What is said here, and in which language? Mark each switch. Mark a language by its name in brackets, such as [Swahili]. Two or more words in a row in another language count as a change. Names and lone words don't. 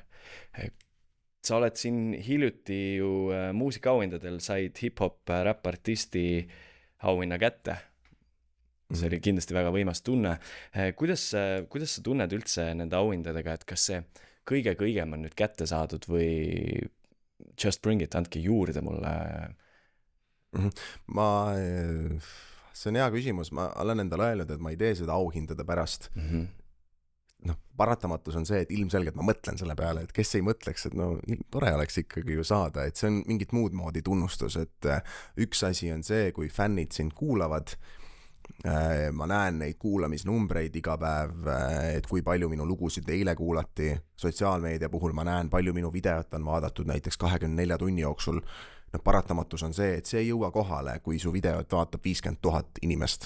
[Estonian] Sa oled siin hiljuti ju muusikaauhindadel said hip-hop räppartisti auhinna kätte. See oli kindlasti väga võimas tunne. Kuidas sa tunned üldse nende auhindadega, et kas see kõige-kõigem on nüüd kätte saadud või just [English] bring it, [Estonian] andke juurde mulle? See on hea küsimus, ma olen endale öelnud, et ma ei tee seda auhindade pärast. Paratamatus on see, et ilmselgelt ma mõtlen selle peale, et kes ei mõtleks, et tore oleks ikkagi ju saada, et see on mingit muud moodi tunnustus, et üks asi on see, kui fännid sind kuulavad, ma näen neid kuulamisnumbreid iga päev, et kui palju minu lugusid eile kuulati, sotsiaalmeedia puhul ma näen, palju minu videot on vaadatud näiteks 24 tunni jooksul, paratamatus on see, et see ei jõua kohale, kui su videot vaatab 50 000 inimest.